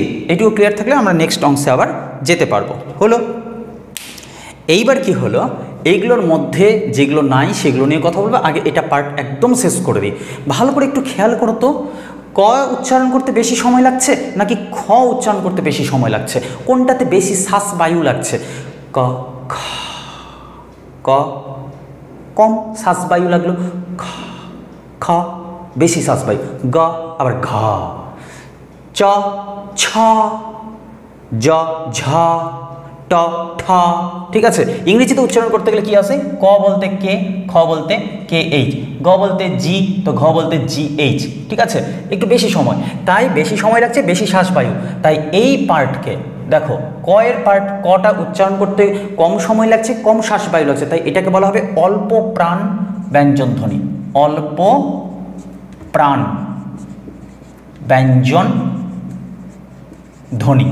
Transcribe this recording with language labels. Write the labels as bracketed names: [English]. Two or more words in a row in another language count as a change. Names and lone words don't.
[Bangla] এইটুকু ক্লিয়ার থাকলে আমরা নেক্সট অংশে আবার যেতে পারবো। হলো, এইবার কি হলো, এইগুলোর মধ্যে যেগুলো নাই সেগুলো নিয়ে কথা বলবো। আগে এটা পার্ট একদম শেষ করে দিই। ভালো করে একটু খেয়াল করো তো, ক উচ্চারণ করতে বেশি সময় লাগছে নাকি খ উচ্চারণ করতে বেশি সময় লাগছে? কোনটাতে বেশি শ্বাস বায়ু লাগছে? ক খ, ক কম শ্বাস বায়ু লাগলো, খ খ বেশি শ্বাস বায়ু, গ আবার ঘ, চ ছ, জ ঝ, ট ঠ। ঠিক আছে, ইংরেজিতে উচ্চারণ করতে গেলে কি আসে? ক বলতে কে, খ বলতে [English] K H, [Bangla] গ বলতে জি, তো ঘ বলতে [English] G H. [Bangla] ঠিক আছে, একটু বেশি সময়, তাই বেশি সময় লাগছে, বেশি শ্বাসবায়ু। তাই এই পার্টকে দেখো, ক এর পার্ট, কটা উচ্চারণ করতে কম সময় লাগছে, কম শ্বাসবায়ু লাগছে, তাই এটাকে বলা হবে অল্প প্রাণ ব্যঞ্জন ধ্বনি, অল্প প্রাণ ব্যঞ্জন ধ্বনি।